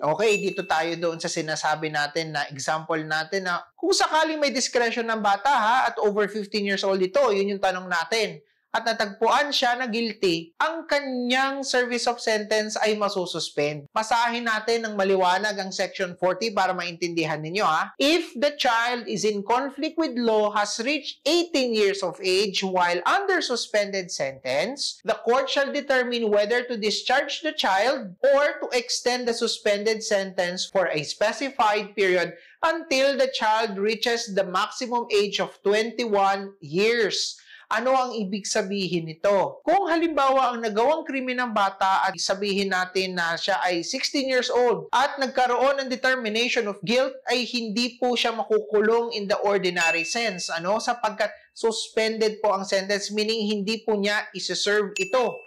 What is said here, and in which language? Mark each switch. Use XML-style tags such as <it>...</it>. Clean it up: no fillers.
<tl>Okay, dito tayo doon sa sinasabi natin na example natin na kung sakaling may discretion ng bata ha, at over 15 years old ito, yun yung tanong natin. at natagpuan siya na guilty, ang kanyang service of sentence ay masususpend. Basahin natin ng maliwanag ang Section 40 para maintindihan ninyo ha.</tl> <en>If the child is in conflict with law, has reached 18 years of age while under suspended sentence, the court shall determine whether to discharge the child or to extend the suspended sentence for a specified period until the child reaches the maximum age of 21 years.</en> <tl>Ano ang ibig sabihin nito? Kung halimbawa ang nagawang krimen ng bata at sabihin natin na siya ay 16 years old at nagkaroon ng determination of guilt, ay hindi po siya makukulong in the ordinary sense. Sapagkat suspended po ang sentence, meaning hindi po niya isi-serve ito.</tl>